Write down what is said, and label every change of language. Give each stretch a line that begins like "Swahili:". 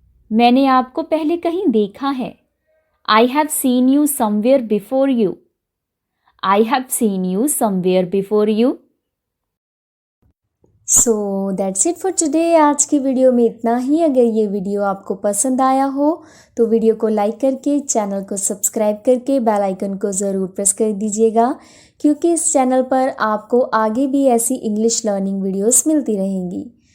Hindi: मैंने आपको पहले कहीं देखा है.
English: I have seen you somewhere before you. I have seen you somewhere before you.
Hindi: So that's it for today. आज की वीडियो में इतना ही. अगर ये वीडियो आपको पसंद आया हो तो वीडियो को लाइक करके चैनल को सब्सक्राइब करके बेल आइकन को ज़रूर प्रेस कर दीजिएगा, क्योंकि इस चैनल पर आपको आगे भी ऐसी इंग्लिश लर्निंग वीडियोस मिलती रहेंगी.